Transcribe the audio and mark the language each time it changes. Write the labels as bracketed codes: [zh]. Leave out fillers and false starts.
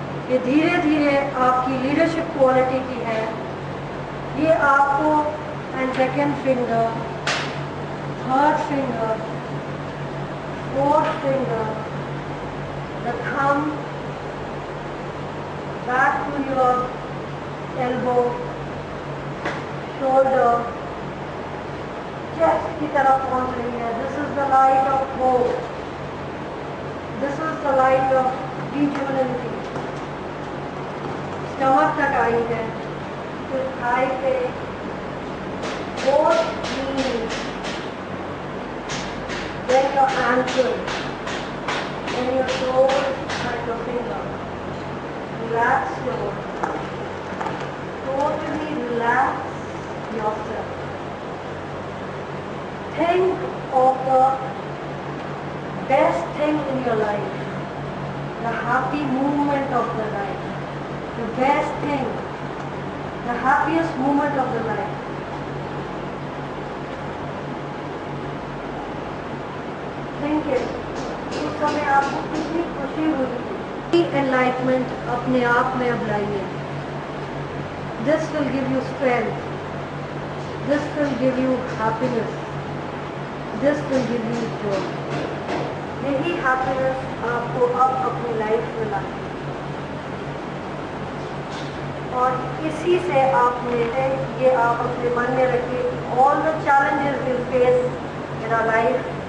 [hi] ये धीरे धीरे आपकी लीडरशिप क्वालिटी की है। ये आपको [en] and second finger, third finger, fourth finger, the thumb, back to your elbow, shoulder, chest [hi] की तरफ पहुंच रही है। [en] This is the light of hope. This is the light of rejuvenation. [hi] Stomach तक आई है, फिर थाई पे, [en] both knees, then your ankle, then your toes and your finger. Relax your body. Totally relax yourself. Think of the best thing in your life, the happy moment of the life, the best thing, the happiest moment of the life. Think it. [hi] उस समय आपको कितनी खुशी हुई थी। Enlightenment अपने आप में अब लाइए। [en] This will give you strength. This will give you happiness. This will give you joy. [hi] यही happiness आपको अब अपनी लाइफ में लाए और इसी से आपने ये आप अपने मन में रखिए। [en] All the challenges we'll face in our life.